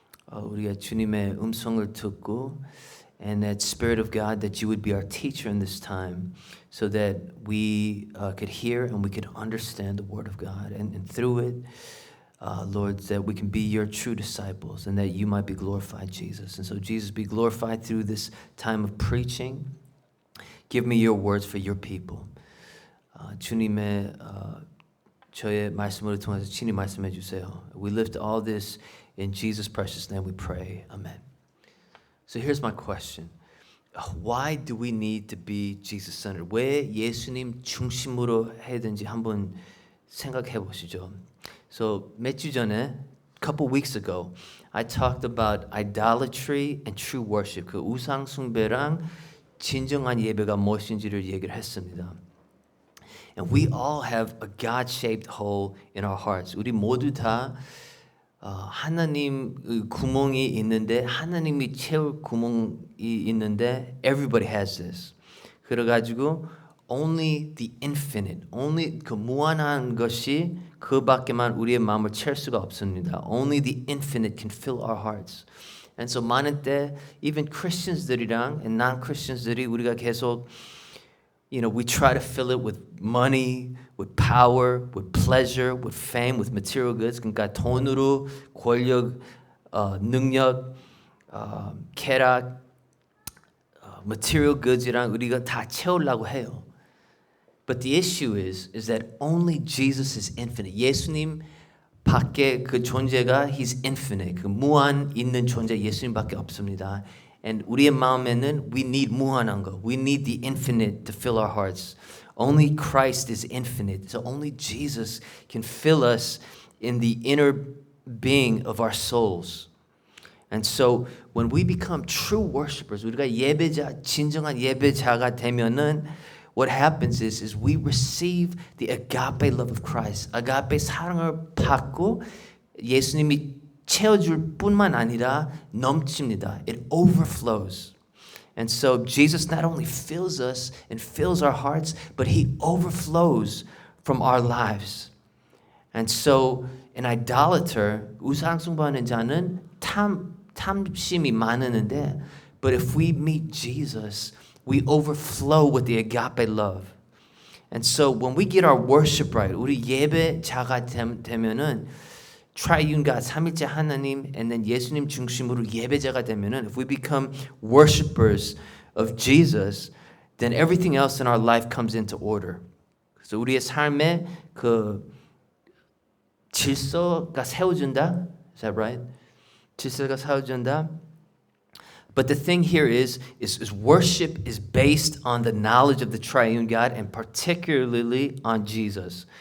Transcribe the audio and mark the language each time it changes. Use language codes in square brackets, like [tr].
[en] 우리가 주님의 음성을 듣고, and that Spirit of God, that you would be our teacher in this time, so that we could hear and we could understand the Word of God, and through it, Lord, that we can be your true disciples, and that you might be glorified, Jesus. And so, Jesus, be glorified through this time of preaching. Give me your words for your people. [ko] 주님의 저의 말씀을 통해서 친히 말씀해 주세요. [en] We lift all this in Jesus' precious name we pray. Amen. So here's my question. Why do we need to be Jesus-centered? [ko] 왜 예수님 중심으로 해야 되는지 한번 생각해 보시죠. [en] So 몇 주 전에, a couple weeks ago, I talked about idolatry and true worship. [ko] 그 우상 숭배랑 진정한 예배가 무엇인지를 얘기를 했습니다. [en] And we all have a God-shaped hole in our hearts. [ko] 우리 모두 다 하나님 구멍이 있는데, 하나님이 채울 구멍이 있는데, everybody has this. 그래가지고 only the infinite, only 그 무한한 것이 그밖에만 우리의 마음을 채울 수가 없습니다. [en] Only the infinite can fill our hearts. And so 많은 때 even Christians들이랑 and non-Christians들이 우리가 계속 we try to fill it with money, with power, with pleasure, with fame, with material goods. [ko] 그러니까 돈으로, 권력, 능력, 쾌락, material goods이랑 우리가 다 채우려고 해요. [en] But the issue is that only Jesus is infinite. [ko] 예수님 밖에 그 존재가 He's infinite. 그 무한 있는 존재 예수님밖에 없습니다. And 우리의 마음에는 we need 무한한 거. [en] We need the infinite to fill our hearts. Only Christ is infinite. So only Jesus can fill us in the inner being of our souls. And so when we become true worshipers, 우리가 예배자, 진정한 예배자가 되면은 what happens is we receive the agape love of Christ. [ko] agape 사랑을 받고 예수님이 채워줄 뿐만 아니라 넘칩니다. [en] It overflows. And so Jesus not only fills us and fills our hearts, but He overflows from our lives. And so an idolater, 우상숭배하는 자는 탐심이 많은데, but if we meet Jesus, we overflow with the agape love. And so when we get our worship right, 우리 예배자가 되면은 Triune God, 삼일째 하나님, and then 예수님 중심으로 예배자가 되면은, if we become worshipers of Jesus, then everything else in our life comes into order. [ko] 그래서 우리의 삶에 그 질서가 세워진다. [en] Is that right? 질서가 세워진다. But the thing here is worship is based on the knowledge of the triune God and particularly on Jesus.